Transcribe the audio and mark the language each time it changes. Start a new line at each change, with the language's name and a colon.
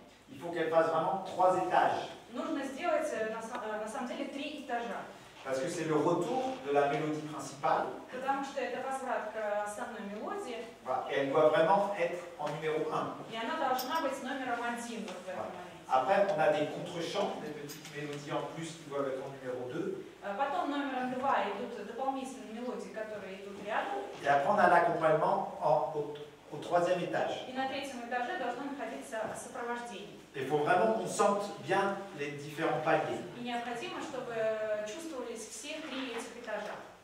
French: Il faut qu'elle fasse vraiment 3 étages.
Russian: Нужно сделать на самом деле 3 этажа.
French: Parce que c'est le retour de la mélodie principale.
Russian: Потому что это возврат к основной мелодии.
French: Et elle doit vraiment être en numéro 1.
Russian: И она должна быть номером 1 вот в этом моменте.
French: Après, on a des contre-chants, des petites mélodies en plus qui doivent être en numéro 2.
Russian: Потом номером 2 идут дополнительные мелодии, которые идут рядом.
French: Et après, on a l'accompagnement au 3e étage.
Russian: И на 3-м этаже должно находиться сопровождение.
French: Il faut vraiment qu'on sente bien les différents paliers.
Russian: И необходимо, чтобы чувствовались все 3 этих этажа.